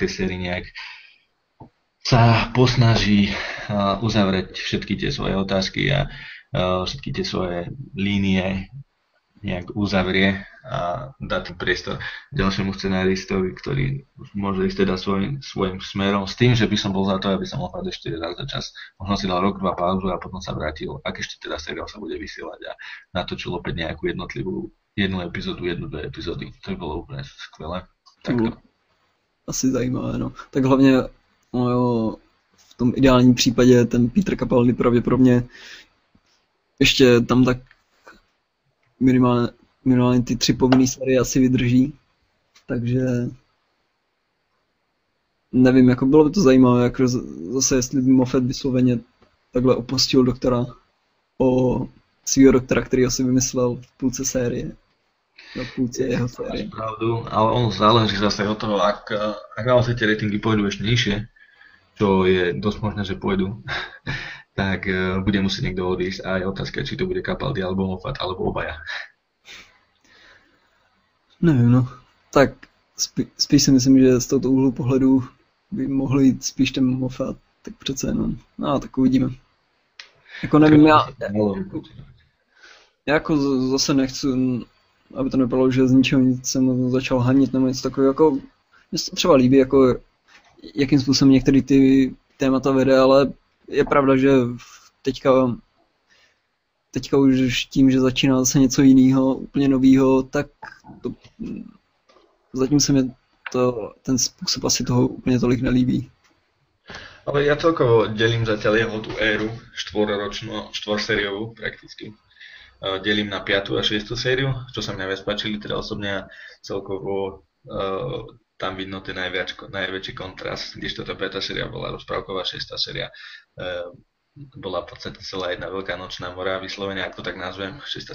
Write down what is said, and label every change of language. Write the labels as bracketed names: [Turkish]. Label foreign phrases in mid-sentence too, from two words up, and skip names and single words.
[Slovak] sérii nejak sa posnaží uzavrieť všetky tie svoje otázky a všetky tie svoje línie nejak uzavrie a dá ten priestor ďalšiemu scenáristovi, ktorý môže ísť teda svojím smerom, s tým, že by som bol za to, aby sa Moffat ešte raz za čas možno si dal rok, 2 pauzu a potom sa vrátil, ak ešte teda seriál sa bude vysielať a natočil opäť nejakú jednu epizódu, 1-2 epizódy. To by bolo úplne skvelé. Takto. [Czech] Asi zajímavé, no. Tak hlavně v tom ideálním případě ten Peter Capaldi pravděpodobně ještě tam tak minimálně ty 3 povinné série asi vydrží, takže nevím, jako bylo by to zajímavé, jako zase jestli by Moffat vysloveně takhle opustil doktora svýho doktora, který si vymyslel v půlce série. Na půlce jeho série. [Slovak] Pravdu, ale on záleží zase od toho, ak naozaj tie ratingy pôjdu ešte nižšie, čo je dosť možné, že pôjdu, tak bude musieť niekto odísť a je otázka, či to bude Capaldi alebo Moffat, alebo obaja. [Czech] Nevím, no. Tak spíš si myslím, že z tohoto úhlu pohledu by mohl jít spíš ten Moffat, tak přece jenom. No, tak uvidíme. Jako nevím, já jako zase nechci, aby to nebylo, že z ničeho nic jsem začal hanit nebo něco takového, jako mně se to třeba líbí, jako jakým způsobem některé ty témata vede, ale je pravda, že teďka už tím, že začíná zase něco jiného, úplně nového, tak to, zatím se mi ten způsob asi toho úplně tolik nelíbí. [Slovak] Ale ja celkovo delím zatiaľ jeho tú éru, 4-sériovú prakticky. Delím na 5. a 6. sériu, čo sa mi najviac páčili, teda osobne celkovo tam vidno ten najväčší kontrast, kdežto tá 5. séria bola rozprávková, 6. séria bola v podstate celá jedna veľká nočná mora, vyslovene, ak to tak nazvem, 6.